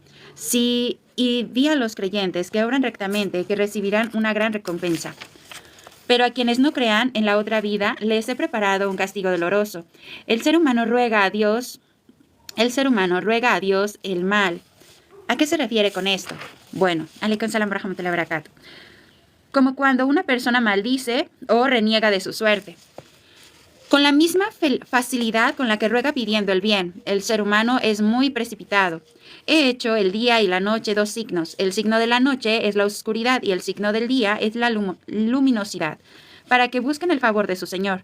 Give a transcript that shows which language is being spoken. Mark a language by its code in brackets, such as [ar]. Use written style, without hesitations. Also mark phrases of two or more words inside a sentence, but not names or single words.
[es] Y di a los creyentes que obran rectamente que recibirán una gran recompensa. Pero a quienes no crean en la otra vida, les he preparado un castigo doloroso. El ser humano ruega a Dios el mal. ¿A qué se refiere con esto? Bueno, [ar] وعليكم السلام ورحمة الله وبركاته. [es] Como cuando una persona maldice o reniega de su suerte. Con la misma facilidad con la que ruega pidiendo el bien, el ser humano es muy precipitado. He hecho el día y la noche 2 signos. El signo de la noche es la oscuridad y el signo del día es la luminosidad, para que busquen el favor de su Señor.